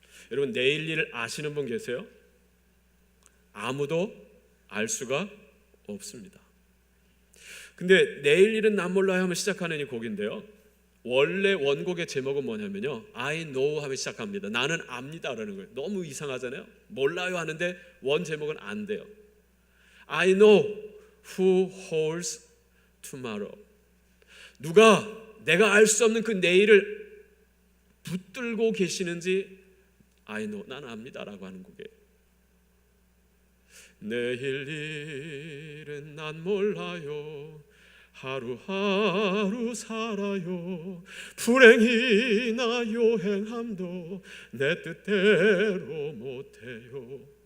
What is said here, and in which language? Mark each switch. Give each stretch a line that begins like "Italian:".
Korean: 여러분, 내일 일을 아시는 분 계세요? 아무도 알 수가 없습니다. 근데 내일 일은 난 몰라요 하면 시작하는 이 곡인데요, 원래 원곡의 제목은 뭐냐면요, I know 하면 시작합니다. 나는 압니다 라는 거예요. 너무 이상하잖아요. 몰라요 하는데 원 제목은 안 돼요.
English: I know who holds tomorrow.
Korean: 누가 내가 알 수 없는 그 내일을 붙들고 계시는지
English: I know,
Korean: 나는 압니다 라고 하는 곡이에요. 내일 일은 난 몰라요. 하루하루 살아요. 불행이나 요행함도 내 뜻대로 못해요.